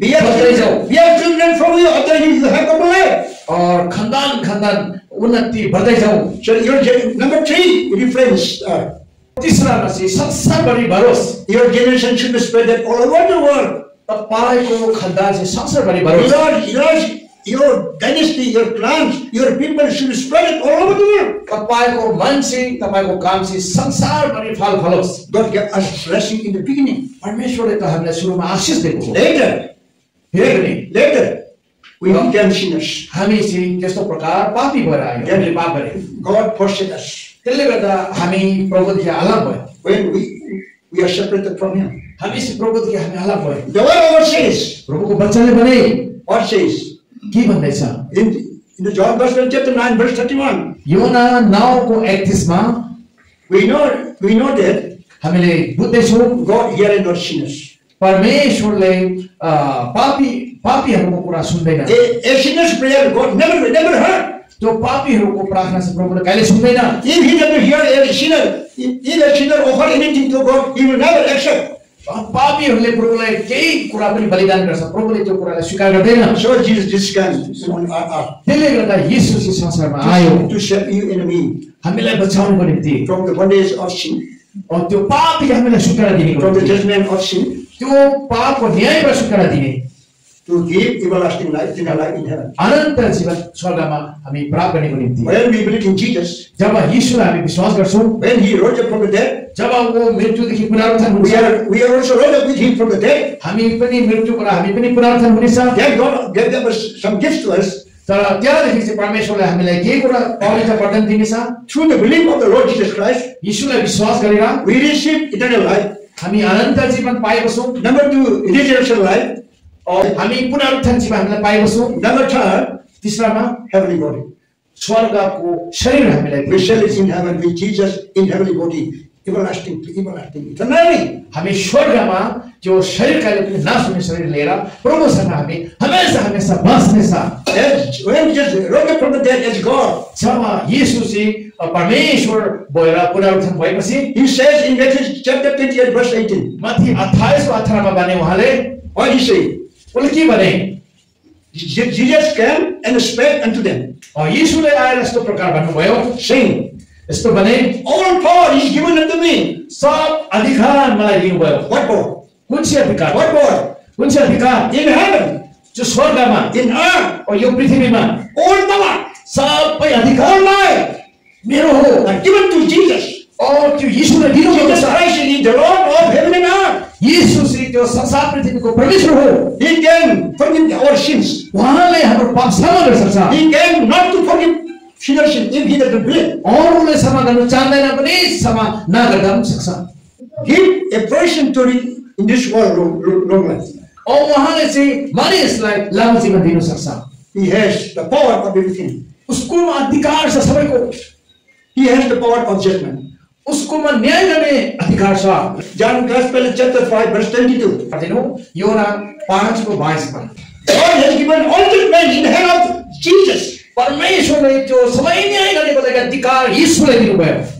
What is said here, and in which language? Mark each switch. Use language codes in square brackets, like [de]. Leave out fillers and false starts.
[en] Be a children from you, after you have come alive. [ne] और खानदान उन्नति बढ्दै जाऊ। [en] So number 3, reference. [ne] तीसरामा चाहिँ संसारभरि भरोस्। [en] Your generation should be spread all over the world. [ne] तपाईको खानदान चाहिँ संसारभरि भरोस्। [en] Your dynasty, your clans, your people should spread it all over the world. [ne] तपाईको मान्छे, तपाईको काम चाहिँ संसारभरि फल follows. [en] God gave us blessing in the beginning. [ne] परमेश्वरले त हामीलाई सुरुमा आशीष दिएको हो। [en] Later, we became sinners. [ne] हामी चाहिँ त्यस्तो प्रकार पापी भएर आयौँ। हामीले पाप गरे। [en] God forced us. [ne] त्यसले गर्दा हामी प्रभुदेखि अलग भयो। [en] When we are separated from Him. [ne] हामी चाहिँ प्रभुदेखि हामी अलग भयो। [en] The word says. [ne] प्रभुको वचनले भने [en] What says? [ne] के भन्दैछ? [en] In the John Gospel chapter 9 verse 31. [ne] योना 9:31 मा [en] we know that [ne] हामीले बुझ्दैछौँ [en] God hears not sinners. [ne] परमेश्वरले पापीहरूको कुरा सुन्दैन। [en] A sinner's prayer God never heard. [ne] त्यो पापीहरूको प्रार्थना चाहिँ प्रभुले कहिले सुन्दैन। [en] If He doesn't hear a sinner, if a sinner offer anything to God, He will never accept. [ne] पापीहरूले प्रभुलाई केही कुरा पनि बलिदान गर्छ, प्रभुले त्यो कुरालाई स्वीकार गर्दैन। [en] So Jesus came on earth. [ne] त्यसले गर्दा येशू चाहिँ संसारमा आयो [en] to save you and me [ne] हामीलाई बचाउनको निम्ति, [en] from the bondage of sin, [ne] त्यो पापले हामीलाई छुटकारा दिने, [en] from the judgment of sin, [ne] त्यो पापको न्यायबाट छुटकारा दिने, [en] to give everlasting life, eternal life in heaven. [ne] अनन्त जीवन स्वर्गमा हामी प्राप्त गर्नको निम्ति। [en] When we believe in Jesus, [ne] जब येशूलाई हामी विश्वास गर्छौँ, [en] when He rose up from the dead, [ne] जब [hi] वो [ne] मृत्युदेखि पुनरुत्थान हुन्छ, [en] we are also rose up with Him from the dead. [ne] हामी पनि मृत्युबाट हामी पनि पुनरुत्थान हुनेछ। [en] Then God gave us some gifts to us. [ne] तर त्यहाँदेखि चाहिँ परमेश्वरले हामीलाई के कुरा पवित्र वरदान दिनेछ? [en] Through the belief of the Lord Jesus Christ, [ne] येशूलाई विश्वास गरेर [en] we receive eternal life. [ne] हामी अनन्त जीवन पाएको छौँ। [en] Number 2, resurrection life. [ne] हामी पुनरुत्थान जीवन हामीलाई पाएको छौँ। [en] Number 3, [ne] तीसरामा [en] heavenly body. [ne] स्वर्गको शरीर हामीलाई [en] We shall live in heaven with Jesus in heavenly body, everlasting to everlasting, eternally. [ne] हामी स्वर्गमा त्यो शरीर कहिले पनि नाश हुने शरीर लिएर प्रभुसँग हामी हमेशा हमेशा बस्नेछ। [en] When Jesus rose up from the dead as God, [ne] जब येशू चाहिँ परमेश्वर भएर पुनरुत्थान भएपछि, [en] He says in Matthew chapter 28 verse 18. [ne] माथि 28 मा भने उहाँले [en] What He say? [ne] उनले के भने? [en] Jesus came and spake unto them, [ne] येशूले आएर यस्तो प्रकार भन्नुभयो, [en] saying, [ne] यस्तो भने, [en] all power is given unto me. [ne] सब अधिकार मलाई दिनुभयो। [en] What power? [ne] कुन चाहिँ अधिकार? [en] What power? [ne] कुन चाहिँ अधिकार? [en] In heaven, [ne] जो स्वर्गमा, [en] in earth, [ne] और यो पृथ्वीमा, [en] all power, [ne] सबै अधिकार [en] all life [ne] मेरो हो, [en] are given to Jesus. [ne] और त्यो येशूले दिनुभएको [en] Jesus [ne] छ। [en] Christ is the Lord of heaven and earth. [ne] येशू चाहिँ त्यो संसार पृथ्वीको परमेश्वर हो। [en] He came forgive our sins. [ne] उहाँले हाम्रो पाप क्षमा गर्न सक्छ। [en] He came not to forgive sinners sin if He doesn't believe. [ne] और उनले क्षमा गर्न चाहदैन पनि क्षमा नगर्दा पनि सक्छ। [en] Give a person to in this world long life. [ne] और उहाँले चाहिँ मानिसलाई लामो जीवन दिन सक्छ। [en] He has the power of everything. [ne] उसकोमा अधिकार छ सबैको। [en] He has the power of judgment. [ne] उसकोमा न्याय गर्ने अधिकार छ। [en] John Gospel chapter 5 verse 22. [ne] दिनु योना 5:22 मा [en] God has given all judgment in the hand of Jesus. [ne] परमेश्वरले त्यो सबै न्याय गर्नेको लागि अधिकार येशूलाई दिनुभयो।